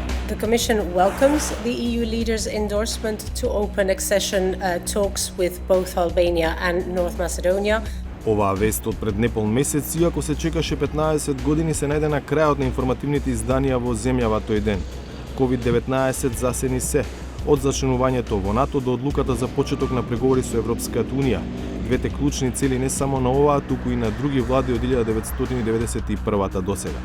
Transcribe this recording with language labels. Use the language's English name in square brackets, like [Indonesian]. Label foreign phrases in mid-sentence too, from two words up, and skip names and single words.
[English] The Commission welcomes the EU leaders' endorsement to open accession talks with both Albania and North Macedonia. [Macedonian] Оваа вест од пред непол месец, иако се чекаше 15 години, се најде на крајот на информативните изданија во земјава тој ден. COVID-19 засени се, од зачленувањето во НАТО до одлуката за почеток на преговори со Европската Унија. Двете клучни цели не само на оваа, туку и на други влади од 1991 досега.